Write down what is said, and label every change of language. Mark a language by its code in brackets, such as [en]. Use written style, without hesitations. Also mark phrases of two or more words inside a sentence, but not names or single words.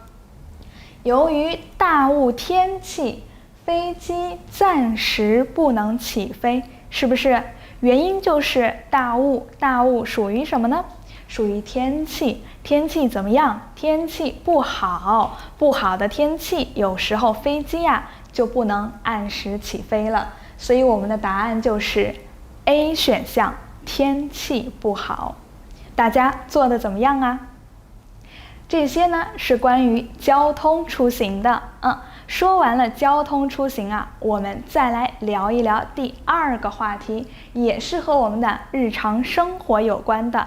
[zh] 由於大霧天氣，飛機暫時不能起飛，是不是？原因就是大霧，大霧屬於什麼呢？屬於天氣，天氣怎麼樣？天氣不好，不好的天氣，有時候飛機呀就不能按時起飛了。所以我們的答案就是 A 選項，天氣不好。大家做得怎麼樣啊？這些呢是關於交通出行的。說完了交通出行啊，我們再來聊一聊第二個話題，也是和我們的日常生活有關的。